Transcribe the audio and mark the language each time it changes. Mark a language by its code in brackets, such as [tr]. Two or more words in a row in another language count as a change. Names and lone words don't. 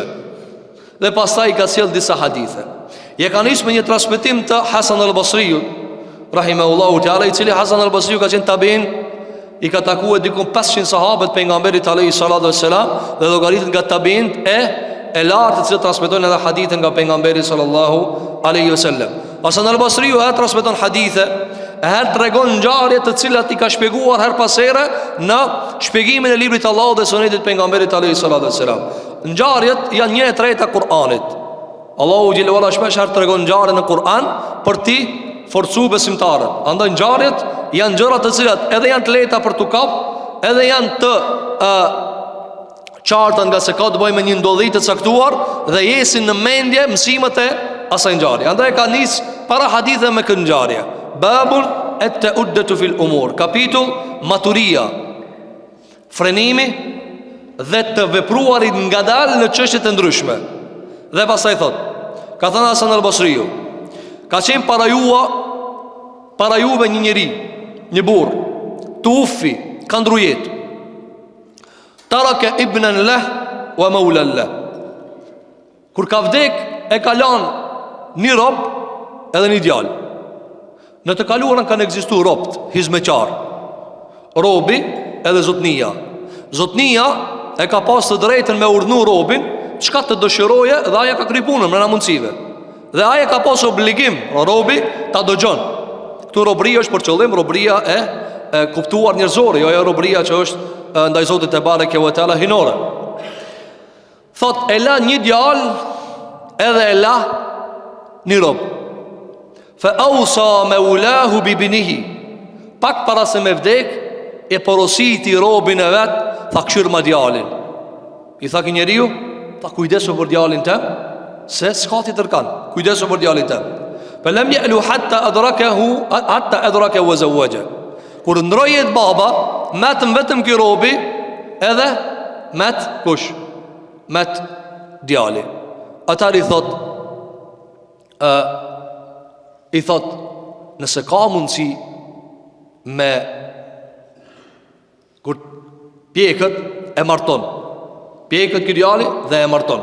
[sq] Dhe pastaj ka sjell disa hadithe. Je ka nisë me një transmetim të Hasan al-Basriu, [ar] رحمه الله تعالى, [sq] i cili Hasan al-Basriu ka qenë tabiin, i ka takuar dikon 500 sahabët pejgamberit [ar] عليه الصلاة والسلام [sq] dhe llogaritën nga tabiin e lartë që transmetojnë edhe hadithe nga pejgamberi [ar] صلى الله عليه وسلم. [sq] Hasan al-Basriu e transmeton hadithe, e tregon ngjarje të cilat i ka shpjeguar her pas here në shpjegimin e librit të Allahut dhe sunetit pejgamberit [ar] عليه الصلاة والسلام. [sq] Ngjarjet janë 1/3 e Kur'anit. Allahu xhelalu ala shpesh tregon ngjarje në Kur'an për ti forcu besimtarët. Andaj ngjarjet janë gjëra të cilat edhe janë të lehta për tu kap, edhe janë të qarta nga se ka të bëjë me një ndodhi të caktuar dhe jesin në mendje mësimet e asaj ngjarje. Andaj ka nis para hadithe me këtë ngjarje. [ar] باب التؤدة في الأمور, [sq] kapitull maturia, frenimi dhe të vepruarit ngadalë në çështje të ndryshme. Dhe pastaj thot, ka thënë Hasan al-Basriu, ka qenë para juve një njeri, një burr, tufi, ka ndru jetë. [ar] ترك ابنا له ومولى له. [sq] Kur ka vdek, e ka lanë një rob edhe një djalë. Në të kaluarën kanë ekzistuar robt, hizmeqar, robi edhe zotnia. Zotnia e ka pas të drejtën me urdhnu robin çka të dëshiroje dhe aja ka kry punën me mundësive. Dhe aja ka pas obligim, robi ta dëgjon. Këtu robria është për qëllim robria e kuptuar njerëzore, jo ajo robria që është ndaj Zotit [ar] تبارك وتعالى [sq] hinore. Thot, e la një djalë edhe e la një rob. [ar] فأوصى مولاه بابنه. [sq] Pak para se me vdek, e porositi robin e vet, tha këshir ma djalin. I tha ki njeriu, tha kujdesu për djalin tem, se s'ka ti tërkan, kujdesu për djalin tem. [ar] فلم يأل حتى أدركه وزوج. [sq] Kur ndrojet baba, matëm vetëm ky robi, edhe mat kush? Mat djali. Atari i thot, nëse ka mundësi me kur pjekët e marton, pjekët ky djali dhe e marton.